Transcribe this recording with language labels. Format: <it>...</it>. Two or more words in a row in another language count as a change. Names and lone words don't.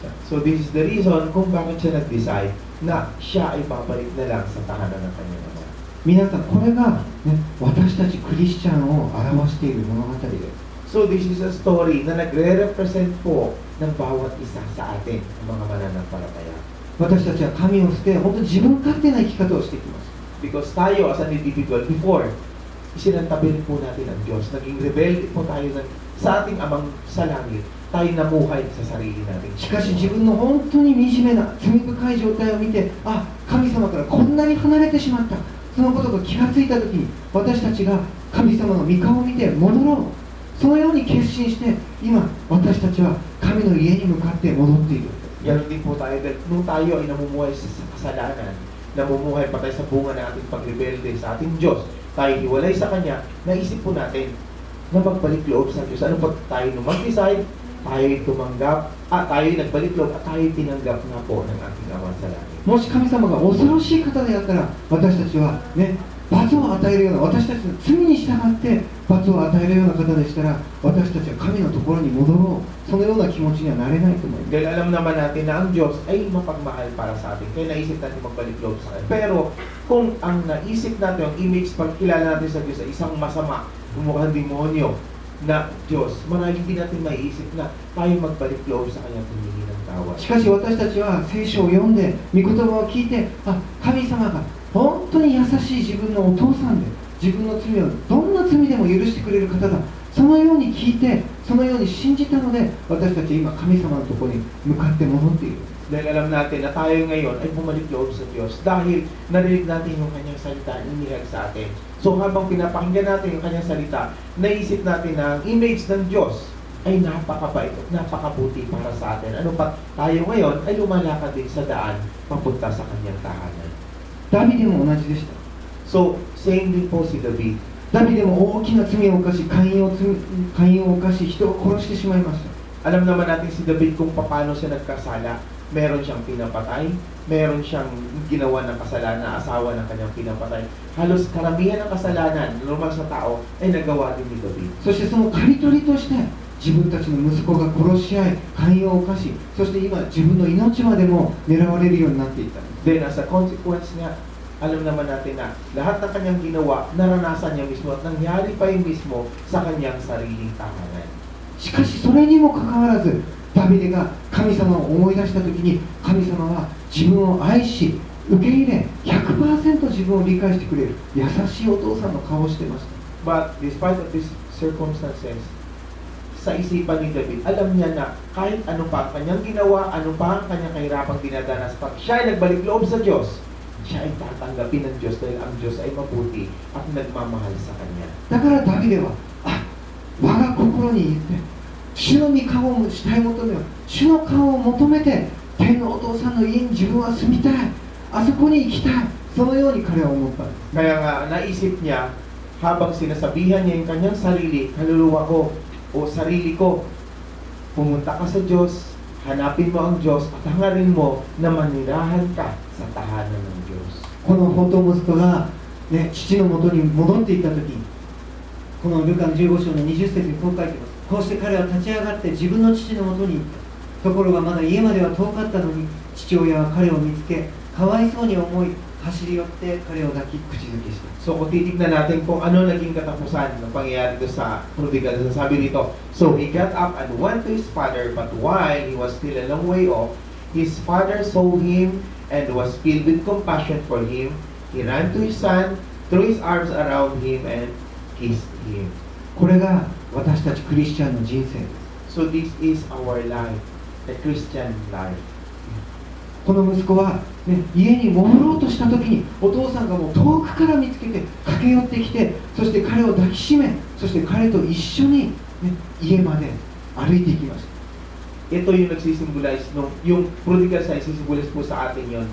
<en>So this is the reason</en> <tl>kung bakit siya nag-decide na siya ay babalik na lang sa tahanan ng kanyang ama.</tl> <ja>皆さん、これが、ね、私たちクリスチャンを表している物語です。</ja> <en>So this is a story</en> <tl>na nagre-represent po ng bawat isa sa atin, ang mga mananampalataya.</tl> <ja>私たちは神を捨て、本当に自分勝手な生き方をしてきました。</ja> <en>Because tayo as an individual, before,</en> <tl>isinantabi rin po natin ang Diyos. Naging rebelde po tayo sa ating amang sa langit. Tayo namuhay sa sarili natin.</tl> <ja>しかし自分の本当に惨めな罪深い状態を見て、あ、神様からこんなに離れてしまった、そのことが気がついたときに、私たちが神様の御顔を見て戻ろう、そのように決心して、今私たちは神の家に向かって戻っている。</ja> <tl>Ganon din po tayo dahil nung tayo ay namumuhay sa kasalanan, namumuhay pa tayo sa bunga ng ating pagrebelde sa ating Diyos, tayo hiwalay sa Kanya, naisip po natin na magbalik loob sa Diyos. Ano pa tayo nung mag-decide? Tayo'y tumanggap, tayo'y nagbalik loob at tayo'y tinanggap na po ng ating Ama sa langit.</tl> <ja>もし神様が恐ろしい方であったら、私たちはね、罰を与えるような、私たちの罪に従って罰を与えるような方でしたら、私たちは神のところに戻ろう、そのような気持ちにはなれないと思います。</ja> <tl>Dahil alam naman natin na ang Diyos ay mapagmahal para sa atin. Kaya naisip natin magbalik loob sa Kanya. Pero kung ang naisip natin, ang image, pagkilala natin sa Diyos ay isang masama, Mukhang demonyo na Diyos, marami din natin maiisip na tayo magbalik loob sa Kanya kung hindi ng tawad.</tl> <ja>しかし私たちは聖書を読んで御言葉を聞いて、神様が本当に優しい自分のお父さんで、自分の罪をどんな罪でも許してくれる方だ、そのように聞いて、そのように信じたので、私たち今神様のところに向かって戻っている。</ja> <tl>Dahil alam natin na tayo ngayon ay bumalik loob sa Diyos dahil narinig natin yung Kanyang salita na inihag sa atin. So habang pinapakinggan natin yung Kanyang salita, naisip natin na ang image ng Diyos ay napakabait at napakabuti para sa atin. Ano pa, tayo ngayon ay lumalakad din sa daan papunta sa Kanyang tahanan.</tl> <ja>ダビデも同じでした。</ja> <tl>So, same din po si David.</tl> <ja>ダビデも大きな罪を犯し、姦淫を犯し、人を殺してしまいました。</ja> <tl>Alam naman natin si David kung paano siya nagkasala. Meron siyang pinapatay, meron siyang ginawa ng kasalanan na asawa ng kanyang pinapatay. Halos karamihan ng kasalanan, normal sa tao, ay nagawa din ni David.</tl> <ja>そしてその刈り取りとして自分たちの息子が殺し合い、姦淫を犯し、そして今自分の命までも狙われるようになっていった。</ja> <en>Then as a consequence</en> <tl>niya, alam naman natin na lahat ng kanyang ginawa, naranasan niya mismo at nangyari pa yung mismo sa kanyang sariling tahanan.</tl> <ja>しかしそれにもかかわらず、ダビデが神様を思い出したときに、神様は自分を愛し、受け入れ、100% 自分を理解してくれる優しいお父さんの顔をしていました。</ja> <en>But despite of these circumstances,</en> <tl>sa isipan ni David, alam niya na kahit ano pa ang kanyang ginawa, ano pa ang kanyang kahirapang dinadanas, pag siya ay nagbalik loob sa Diyos, siya ay tatanggapin ng Diyos dahil ang Diyos ay mabuti at nagmamahal sa kanya.</tl> <ja>だからダビデは、我が心に言って、主の御顔を慕い求めよう。主の顔を求めて、天のお父さんの家に自分は住みたい。あそこに行きたい。そのように彼は思ったんです。</ja> <tl>Kaya nga, naisip niya, habang sinasabihan niya yung kanyang sarili, kaluluwa ko o sarili ko, pumunta ka sa Diyos, hanapin mo ang Diyos at hangarin mo na manirahan ka sa tahanan ng Diyos.</tl> <ja>この本当息子が、ね、父のもとに戻っていったとき、このルカの15章の20節にこう書いてます。こうして彼は立ち上がって自分の父のもとに行った。ところがまだ家までは遠かったのに、父親は彼を見つけ、かわいそうに思い、走り寄って彼を抱き口づけした。</ja> <tl>So kung titignan natin kung ano naging katapusan ng pangyayari doon sa prodigal, sabi nito,</tl> <en>so he got up and went to his father, but while he was still a long way off, his father saw him and was filled with compassion for him. He ran to his son, threw his arms around him and kissed him.</en> <ja>これが私たちクリスチャンの人生です。</ja> <en>So this is our life, the Christian life.</en> <ja>この息子は、ね、家に戻ろうとしたときに、お父さんがもう遠くから見つけて駆け寄ってきて、そして彼を抱きしめ、そして彼と一緒に、ね、家まで歩いていきました。</ja> <tl>Ito yung nagsisimbolize, yung prodigal sa isisimbolize po sa atin yon.</tl>